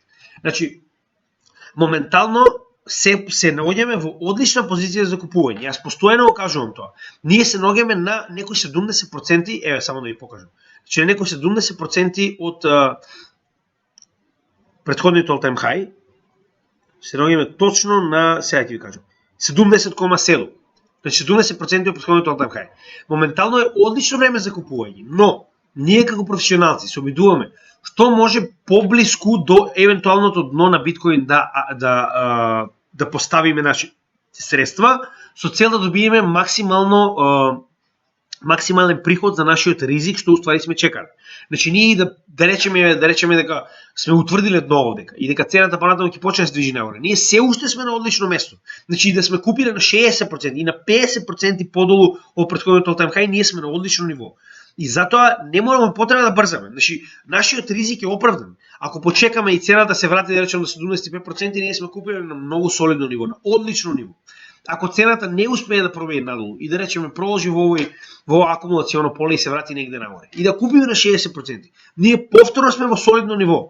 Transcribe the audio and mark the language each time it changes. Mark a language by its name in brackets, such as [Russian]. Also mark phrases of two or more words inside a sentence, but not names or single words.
[Macedonian] Значи моментално се наоѓаме во одлична позиција за купување. Јас постојано го кажувам тоа. Ние се наоѓаме на некои 70%, еве само да ви покажам. Значи на некои 70% од претходниот [English] all time high [Macedonian] се наоѓаме точно на, сега ќе ви кажам, 70,7. Значи 70% од претходниот [English] all time high. [Macedonian] Моментално е одлично време за купување, но ние како професионалци се обидуваме што може поблиску до евентуалното дно на биткоин да поставиме наши средства со цел да добиеме максимален приход за нашиот ризик што уствари сме чекали. Значи ние да речеме дека сме утврдиле дно овдека и дека цената понатаму ќе почне да се движи нагоре. Ние се уште сме на одлично место. Значи да сме купиле на 60% и на 50% подолу од претходниот [English] all time high, [Macedonian] ние сме на одлично ниво. И затоа не мораме потреба да брзаме. Значи нашиот ризик е оправдан. Ако почекаме и цената се врати да речеме до 75%, ние сме купили на многу солидно ниво, на одлично ниво. Ако цената не успее да промени надолу и да речеме продолжи во акумулационо поле и се врати негде нагоре и да купиме на 60%, ние повторно сме во солидно ниво.